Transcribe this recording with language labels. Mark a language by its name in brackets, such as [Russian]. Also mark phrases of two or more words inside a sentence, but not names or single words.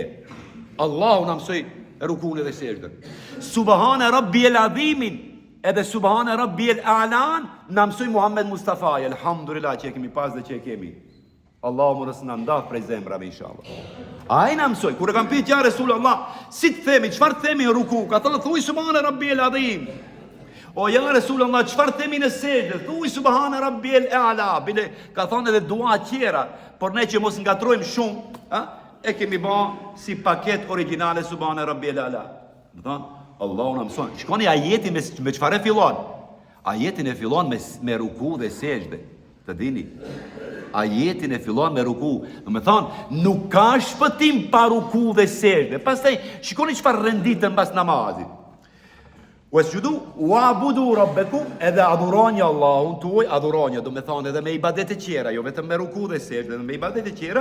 [Albanian] Allahu na mësoi rukun edhe sejdën. [Arabic] سبحان ربي العظيم. [Albanian] Edhe [Arabic] سبحان ربي الأعلى [Albanian] na mësoi Muhammed Mustafa. Elhamdulillah që kemi pas dhe që kemi. Allahu mos na ndaf prej zemrave inshallah. Ai na mësoi kur e kam pyet [Arabic] يا رسول الله, [Albanian] si të themi, çfarë themi në ruku? Ka thënë thuaj [Arabic] سبحان ربي العظيم. [Albanian] O [Arabic] يا رسول الله, [Albanian] çfarë themi në sejdë? Thuaj [Arabic] سبحان ربي الأعلى. [Albanian] Bile ka thënë edhe dua tjera, por ne që mos ngatrojmë shumë, e kemi bë si paket origjinale [Arabic] سبحان ربي الأعلى. [Albanian] Do thonë Allahu na mëson. Shikoni ajetin me çfarë fillon? Ajetin e fillon me ruku dhe sejdë. Të dini. Ajetin e fillon me ruku. Do të thonë, nuk ka shpëtim pa ruku dhe sejdë. Pastaj shikoni çfarë renditën mbas namazit. [Arabic] واسجدوا واعبدوا ربكم, [Albanian] edhe adhuroni Allahun tuaj, adhuroni, do të thonë edhe me ibadete tjera, jo vetëm me ruku dhe sejdë, edhe me ibadete tjera.